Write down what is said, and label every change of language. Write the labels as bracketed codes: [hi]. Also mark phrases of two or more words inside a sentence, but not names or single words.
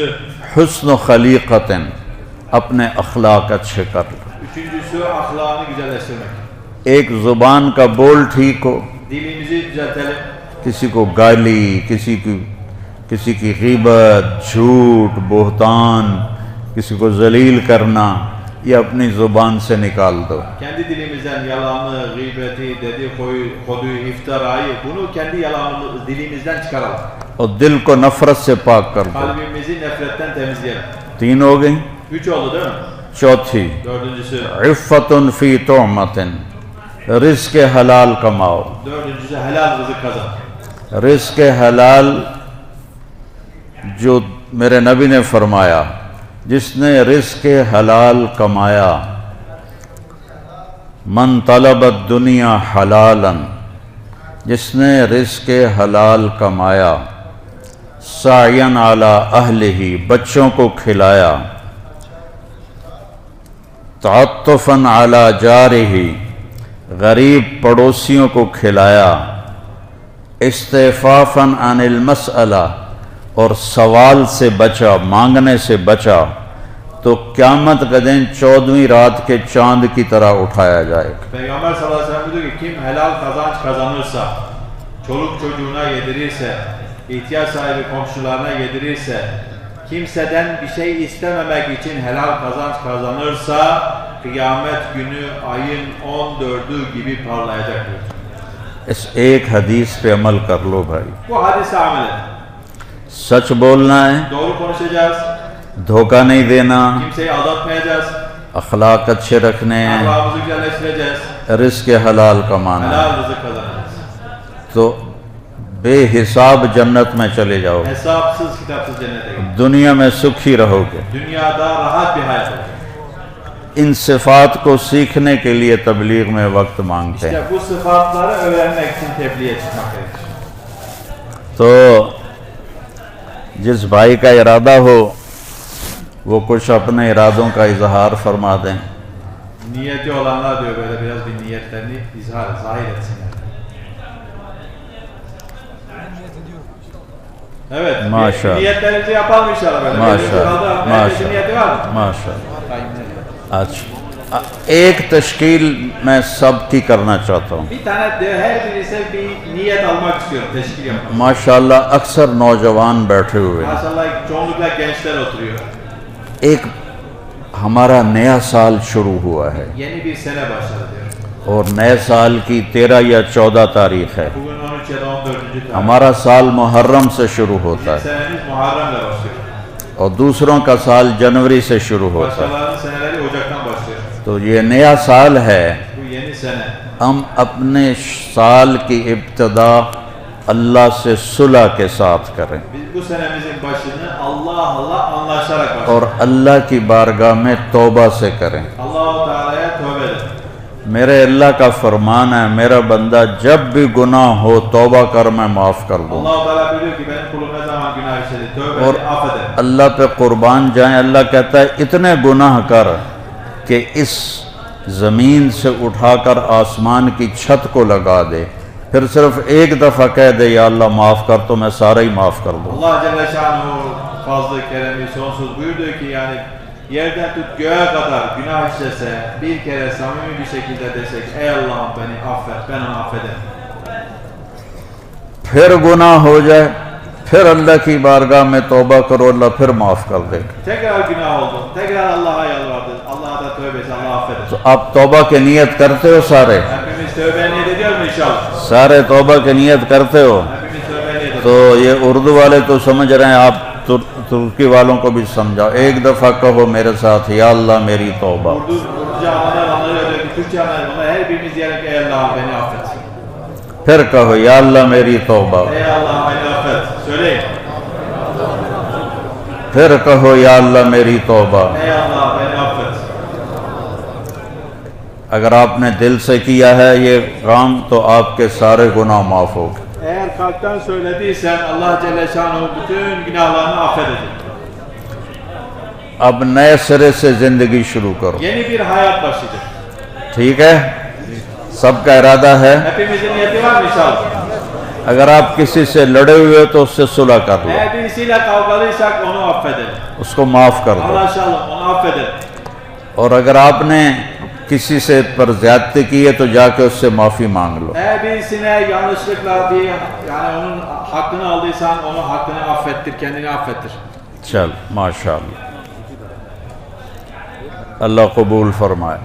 [ur] حسن خلیقت، اپنے اخلاق اچھے کر لو. [tr] üçüncüsü ahlakını güzelleştirmek. [ur] ایک زبان کا بول ٹھیک ہو، [tr] Dilimizi düzeltelim. [ur] کسی کو گالی، کسی کی غیبت، جھوٹ، بہتان، کسی کو ذلیل کرنا، یہ اپنی زبان سے نکال دو. [tr] Kendi dilimizden yalanı, gıybeti, dedikoduyu, iftirayı, bunu kendi dilimizden çıkaralım. [ur] اور دل کو نفرت سے پاک کر دو. [tr] Kalbimizi nefretten temizleyelim. [ur] 3 ہو گئی. [tr] 3 oldu değil mi? [ur] چوتھی [tr] Dördüncüsü, [ar] عفت فی طعمت، [ur] رزق حلال کماؤ. [tr] dördüncüsü helal rızık kazan. [ur] رزق حلال جو میرے نبی نے فرمایا، جس نے رزق حلال کمایا، [ar] من طلب الدنیا حلالا، [ur] جس نے رزق حلال کمایا، [ar] سعین علی اہلہ، [ur] بچوں کو کھلایا، [ar] تعطفا علی جارہ، [ur] غریب پڑوسیوں کو کھلایا، [ar] استعفافا عن المسئلہ، [ur] اور سوال سے بچا، مانگنے سے بچا، تو قیامت کا دن 14ویں رات کے چاند کی طرح اٹھایا جائے گا. [tr] Peygamber sallallahu aleyhi ve sellem diyor ki kim helal kazanç kazanırsa, çoluk çocuğuna yedirirse, ihtiyaç sahibi komşularına yedirirse, kimseden bir şey istememek için helal kazanç kazanırsa, kıyamet günü ayın 14'ü gibi parlayacak diyor. [ur] اس ایک حدیث پہ عمل کر لو بھائی. [tr] Bu hadise amel edin. [ur] سچ بولنا ہے، [tr] Doğru konuşacağız, [ur] دھوکہ نہیں دینا، [tr] kimseyi aldatmayacağız, [ur] اخلاق اچھے رکھنے ہیں، [tr] ahlakımızı güzelleştireceğiz, [ur] رزق حلال کمانا ہے. [tr] helal rızık kazanacağız. [ur] تو بے حساب جنت میں چلے جاؤ گے، [tr] Hesapsız kitapsız cennete gidin. [ur] دنیا میں سکھی رہو گے. [tr] Dünyada rahat bir hayat olacak. [ur] ان صفات کو سیکھنے کے لیے تبلیغ میں وقت مانگتے ہیں. [tr] İşte bu sıfatları öğrenmek için tebliğe çıkmak gerekir. [ur] تو جس بھائی کا ارادہ ہو وہ کچھ اپنے ارادوں کا اظہار فرما دیں. [tr] Niyeti olanlar diyor böyle biraz bir niyetlerini zahir etsinler. Evet, Maşallah. niyetlerinizi yapalım inşallah böyle. [ur] ماشاءاللہ [tr] Herkesin niyeti var mı? [ur] ماشاءاللہ. اچھا ایک تشکیل میں سب کی کرنا چاہتا ہوں. [tr] Bir tane de her birisi bir niyet almak istiyorum, teşkil yapmak. [ur] ماشاءاللہ اکثر نوجوان بیٹھے ہوئے ہیں. [tr] Maşallah çoğunlukla gençler oturuyor. [ur] ایک ہمارا نیا سال شروع ہوا ہے [tr] Yeni bir sene başladı diyor. [ur] اور نئے سال کی 13 یا 14 تاریخ ہے. [tr] Bugün 13 ya da 14. tarih. [ur] ہمارا سال محرم سے شروع ہوتا [tr] Bizim [ur] ہے [tr] senemiz Muharrem'le başlıyor. [ur] اور دوسروں کا سال جنوری سے شروع ہوتا ہے. [tr] Başkalarının seneleri Ocak'tan başlıyor. [ur] تو یہ نیا سال ہے. [tr] Bu yeni sene. [ur] ہم اپنے سال کی ابتدا اللہ سے صلح کے ساتھ کریں [tr] Biz bu senemizin başını Allah'la anlaşarak başlayalım. [ur] اور اللہ کی بارگاہ میں توبہ سے کریں. [tr] Allah-u Teala'ya tövbe edelim. [ur] میرے اللہ کا فرمان ہے میرا بندہ جب بھی گناہ ہو توبہ کر میں معاف کر دوں. [tr] Allah-u Teala biliyor ki benim kulum ne zaman günah işledi. Tövbe [ur] اور [tr] edin, affedin. [ur] اللہ پہ قربان جائیں. اللہ کہتا ہے اتنے گناہ کر کہ اس زمین سے اٹھا کر آسمان کی چھت کو لگا دے پھر صرف ایک دفعہ کہہ دے یا اللہ معاف کر تو میں سارا ہی معاف کر دوں. [tr] Allah Celle Şanuhu fazla keremi sonsuz buyurdu ki yani yerden tut göğe kadar günah işlese bir kere samimi bir şekilde desek ey Allah'ım beni affet ben onu affederim. [ur] پھر گناہ ہو جائے پھر اللہ کی بارگاہ میں توبہ کرو اللہ پھر معاف کر دے. [tr] Tekrar günah oldu. Tekrar Allah'a yalvardı. Allah'a da tövbe etsin. Allah affeder. [ur] تو آپ توبہ کی نیت کرتے ہو سارے [tr] Hepimiz tövbe niyet ediyoruz mu inşallah? [ur] سارے توبہ کی نیت کرتے ہو. [tr] Hepimiz tövbe niyet ediyoruz. [ur] تو یہ اردو والے تو سمجھ رہے ہیں آپ ترکی والوں کو بھی سمجھاؤ. ایک دفعہ کہو میرے ساتھ یا اللہ میری توبہ. [tr] Urduca anlar diyor ki Türkçe anlar. Her birimiz diyelim ki ey Allah'ım beni affet. [ur] پھر کہو یا اللہ میری توبہ. [tr] Ey Allah'ım beni affet. Söyleyin. [ur] پھر کہو یا اللہ میری توبہ. [tr] Ey Allah'ım beni affet. [ur] اگر آپ نے دل سے کیا ہے یہ کام تو آپ کے سارے گناہ معاف ہو گئے. [tr] Eğer kalpten söylediysen Allah Celle Şanuhu bütün günahlarını affedecek. [ur] اب نئے سرے سے زندگی شروع کرو. [tr] Yeni bir hayat başlayacak. [ur] ٹھیک ہے سب کا ارادہ ہے. [tr] Hepimizin niyeti var mı inşallah? [ur] اگر آپ کسی سے لڑے ہوئے تو اس سے صلح کر لو [tr] Eğer birisiyle kavgalıysak onu affedelim. [ur] اس کو معاف کر دو. [tr] Allah inşallah onu affedelim. [ur] اور اگر آپ نے کسی سے پر زیادتی کی ہے تو جا کے اس سے معافی مانگ لو. [tr] Eğer birisine yanlışlıkla bir yani onun hakkını aldıysan onu hakkını affettir, kendini affettir. [ur] چل ماشاءاللہ اللہ قبول فرمائے.